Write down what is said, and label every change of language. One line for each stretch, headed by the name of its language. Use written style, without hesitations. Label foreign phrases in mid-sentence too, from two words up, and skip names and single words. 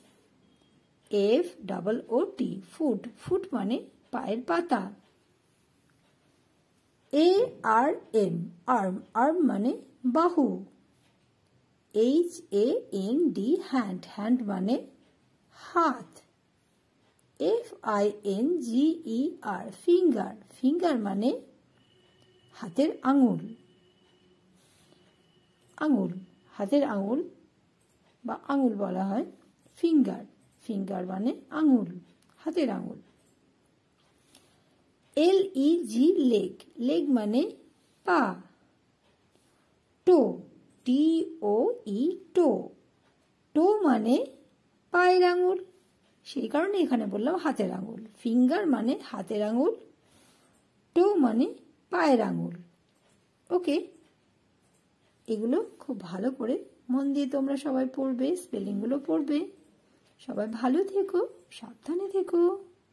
English: FOOT foot foot
Bangla: মানে পায়ের পাতা
English: ARM arm arm
Bangla: মানে বাহু
English: HAND hand hand
Bangla: মানে হাত
English: FINGER finger finger
Bangla: মানে হাতের আঙুল আঙুল হাতের আঙুল বা আঙুল বলা হয়
English: finger finger
Bangla: মানে আঙুল হাতের আঙুল
English: LEG leg leg
Bangla: মানে পা
English: toe TOE toe toe
Bangla: माने पाয়ের আঙ্গুল সেই কারণে এখানে বললাম হাতের আঙ্গুল ফিঙ্গার মানে হাতের আঙ্গুল টো মানে পায়ের আঙ্গুল ওকে এগুলো খুব ভালো করে মন দিয়ে তোমরা সবাই পড়বে স্পেলিং গুলো পড়বে সবাই ভালো থেকো সাবধানে থেকো।